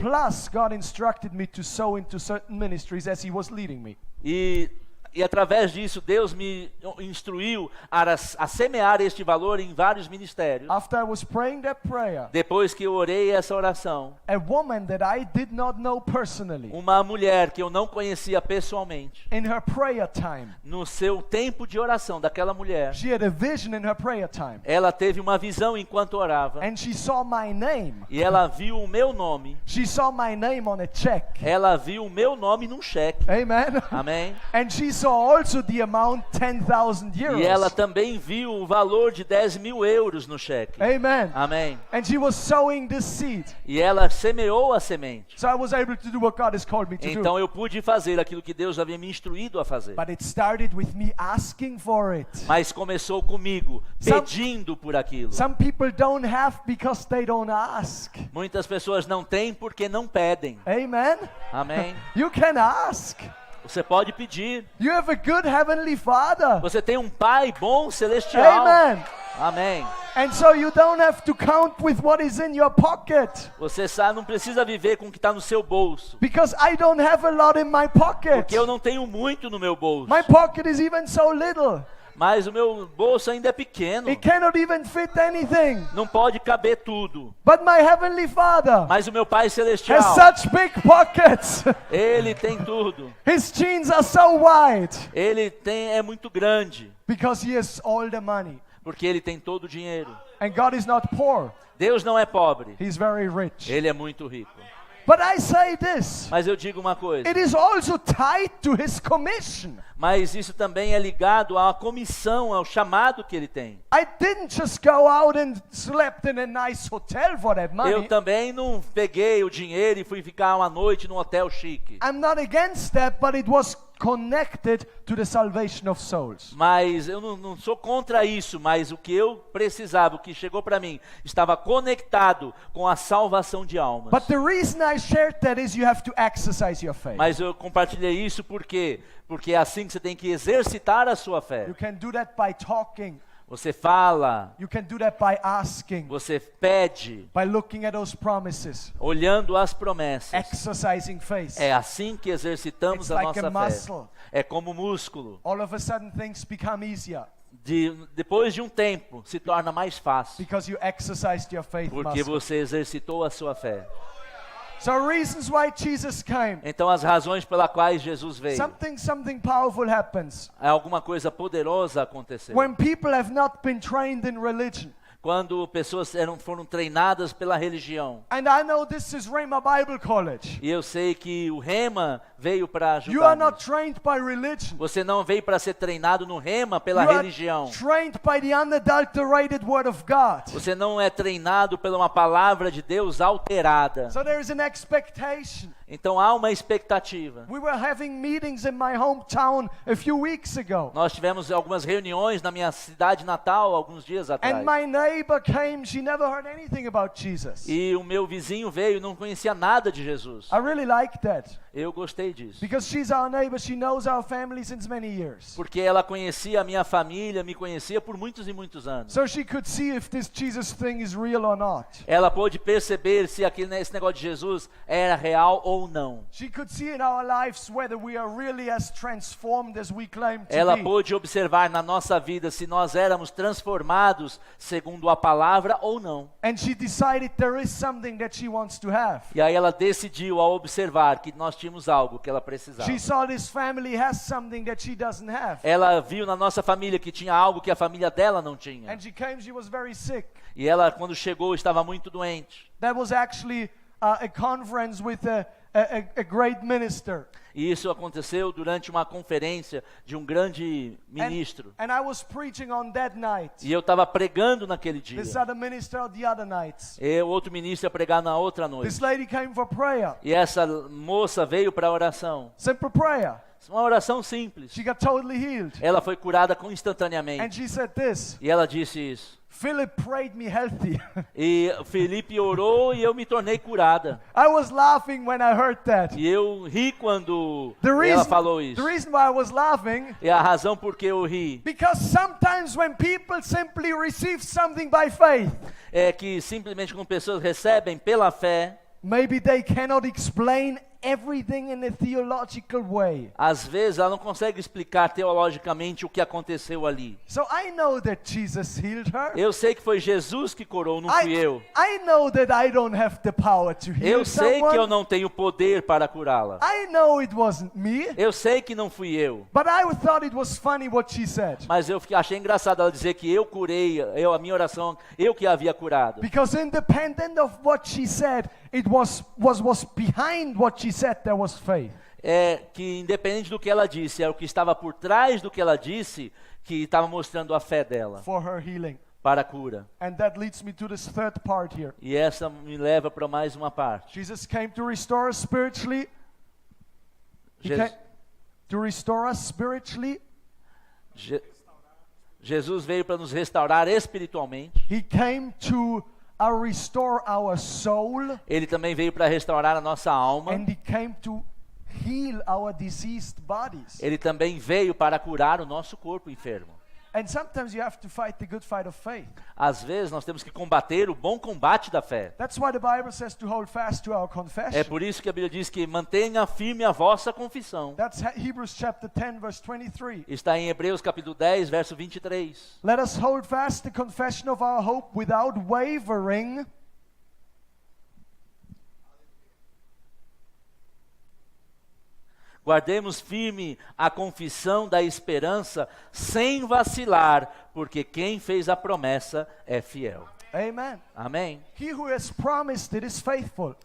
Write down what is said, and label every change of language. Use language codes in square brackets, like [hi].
[en] Plus, God instructed me to sow into certain ministries as He was leading me. [pt] E através disso, Deus me instruiu a semear este valor em vários ministérios. [en] After I was praying that prayer, [pt] Depois que eu orei essa oração, [en] a woman that I did not know personally, [pt] uma mulher que eu não conhecia pessoalmente, [en] in her prayer time, [pt] no seu tempo de oração daquela mulher, [en] she had a vision in her prayer time. [pt] ela teve uma visão enquanto orava. [en] And she saw my name. [pt] E ela viu o meu nome. [en] She saw my name on a check. [pt] Ela viu o meu nome num cheque. [en] Amen. [pt] Amém? [en] And she saw also the amount 10,000 euros. [pt] E ela também viu o valor de 10 mil euros no cheque. [en] Amen. [pt] Amém? [en] And she was sowing this seed. [pt] E ela semeou a semente. [en] So I was able to do what God has called me to [pt] Então [en] do. [pt] eu pude fazer aquilo que Deus havia me instruído a fazer. [en] But it started with me asking for it. [pt] Mas começou comigo pedindo por aquilo. [en] Some people don't have because they don't ask. [pt] Muitas pessoas não têm porque não pedem. [en] Amen. [pt] Amém? [en] You can ask. [pt] Você pode pedir. [en] You have a good heavenly Father. [pt] Você tem um Pai bom celestial. [en] Amen. [pt] Amém. [en] And so you don't have to count with what is in your pocket. [pt] Você sabe, não precisa viver com o que está no seu bolso. [en] Because I don't have a lot in my pocket. [pt] Porque eu não tenho muito no meu bolso. [en] My pocket is even so little. [pt] Mas o meu bolso ainda é pequeno. [en] It cannot even fit anything. [pt] Não pode caber tudo. [en] But my heavenly Father [pt] Mas o meu Pai celestial, [en] has such big pockets. [pt] Ele tem tudo. [en] His jeans are so wide. [pt] Ele é muito grande. [en] Because He has all the money. [pt] Porque Ele tem todo o dinheiro. [en] And God is not poor. [pt] Deus não é pobre. [en] He's very rich. [pt] Ele é muito rico. [en] But I say this. [pt] Mas eu digo uma coisa. [en] It is also tied to His commission. [pt] Mas isso também é ligado à comissão, ao chamado que Ele tem. [en] I didn't just go out and slept in a nice hotel for that money. [pt] Eu também não peguei o dinheiro e fui ficar uma noite num hotel chique. [en] I'm not against that, but it was connected to the salvation of souls. [pt] Mas eu não sou contra isso, mas o que eu precisava, o que chegou para mim, estava conectado com a salvação de almas. [en] But the reason I shared that is you have to exercise your faith. [pt] Mas eu compartilhei isso porque é assim que você tem que exercitar a sua fé. [en] You can do that by talking. [pt] Você fala, [en] You can do that by asking, [pt] você pede, [en] by looking at those promises, [pt] olhando as promessas. [en] exercising faith. [pt] É assim que exercitamos [en] It's [pt] a [en] like a [pt] nossa [en] muscle. [pt] fé. É como músculo. [en] All of a sudden things become easier [pt] Depois de um tempo, se torna mais fácil. [en] because you exercised your faith [pt] Porque [en] muscle. [pt] você exercitou a sua fé. [en] So reasons why Jesus came. [pt] Então as razões pelas quais Jesus veio. [en] Something powerful happens [pt] Alguma coisa poderosa aconteceu. [en] when people have not been trained in religion. [pt] Quando pessoas foram treinadas pela religião. [en] And I know this is Rhema Bible College. [pt] E eu sei que o Rema veio para ajudar. [en] You are not [pt] nisso. [en] trained by religion. [pt] Você não veio para ser treinado no Rema pela [en] You are [pt] religião. [en] trained by the unadulterated Word of God. [pt] Você não é treinado pela uma palavra de Deus alterada. [en] So there is an expectation. [pt] Então há uma expectativa. [en] We were having meetings in my hometown a few weeks ago. [pt] Nós tivemos algumas reuniões na minha cidade natal alguns dias atrás. [en] And my neighbor came, she never heard anything about Jesus. [pt] E o meu vizinho veio e não conhecia nada de Jesus. [en] I really like that. [pt] Eu gostei disso. [en] Because she's our neighbor, she knows our family since many years. [pt] Porque ela conhecia a minha família, me conhecia por muitos e muitos anos. [en] So she could see if this Jesus thing is real or not. [pt] Ela pôde perceber se esse negócio de Jesus era real ou não. [en] She could see in our lives whether we are really as transformed as we claim to [pt] Ela [en] be. [pt] pôde observar na nossa vida se nós éramos transformados segundo a palavra ou não. [en] And she decided there is something that she wants to have. [pt] E aí ela decidiu ao observar que nós tínhamos algo que ela precisava. [en] She saw this family has something that she doesn't have. [pt] Ela viu na nossa família que tinha algo que a família dela não tinha. [en] And she came, she was very sick. [pt] E ela, quando chegou, estava muito doente. [en] That was actually a conference with a great minister. [pt] E isso aconteceu durante uma conferência de um grande ministro. [en] And I was preaching on that night. [pt] E eu estava pregando naquele dia. [en] This other minister the other nights. [pt] E o outro ministro ia pregar na outra [en] This [pt] noite. [en] lady came for prayer. [pt] E essa moça veio para a oração. [en] Simple prayer. [pt] Uma oração simples. [en] She got totally healed. [pt] Ela foi curada [en] And [pt] instantaneamente. [en] she said this, [pt] E ela disse isso. [en] Philip prayed me healthy. [pt] E Felipe orou e eu me tornei curada. [en] I was laughing when I heard that. [pt] E eu ri quando [en] The [pt] ela falou isso. [en] reason why I was laughing, [pt] E a razão por que eu ri [en] because sometimes when people simply receive something by faith, [pt] é que simplesmente quando pessoas recebem pela fé, [en] maybe they cannot explain everything in a theological way. [pt] às vezes ela não consegue explicar teologicamente o que aconteceu ali. [en] So I know that Jesus healed her. [pt] Eu sei que foi Jesus que curou, não fui eu. [en] I know that I don't have the power to heal [pt] Eu sei [en] someone. [pt] que eu não tenho poder para curá-la. [en] I know it wasn't me, [pt] Eu sei que não fui eu. [en] but I thought it was funny what she said. [pt] Mas eu achei engraçado ela dizer que eu curei, a minha oração, eu que a havia curado. [en] Because independent of what she said, it was behind what she said there was faith. [pt] É que independente do que ela disse, é o que estava por trás do que ela disse que estava mostrando a fé dela [en] For her healing. [pt] para a cura. [en] And that leads me to this third part here. [pt] E essa me leva para mais uma parte. [en] Jesus came to restore us spiritually. He Je- came to restore us spiritually. [pt] Je- Jesus veio para nos restaurar espiritualmente. [en] He came to restore our soul. [pt] Ele também veio para restaurar a nossa alma. [en] And he came to heal our diseased bodies. [pt] Ele também veio para curar o nosso corpo enfermo. [en] And sometimes you have to fight the good fight of faith. [pt] Às vezes nós temos que combater o bom combate da fé. [en] That's why the Bible says to hold fast to our confession. [pt] É por isso que a Bíblia diz que mantenha firme a vossa confissão. [en] That's Hebrews chapter 10 verse 23. [pt] Está em Hebreus capítulo 10, verso 23. [en] Let us hold fast the confession of our hope without wavering. [pt] Guardemos firme a confissão da esperança sem vacilar, porque quem fez a promessa é fiel. [en] Amen. [pt] Amém? [en] He who has promised it is faithful.